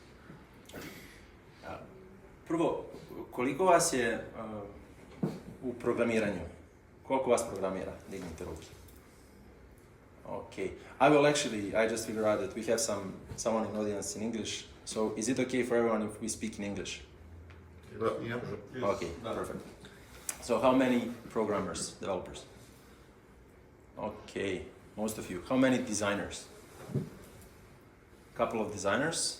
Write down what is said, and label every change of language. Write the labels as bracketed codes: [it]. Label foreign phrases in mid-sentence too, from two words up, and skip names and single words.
[sr] Prvo, koliko vas je u programiranju? Koliko vas programira? Dignite ruke. Okay. [en] I just figured out that we have someone in the audience in English. So, is it okay for everyone if we speak in English? Yeah. Okay, perfect. So, how many programmers, developers? Okay, most of you. How many designers? Couple of designers.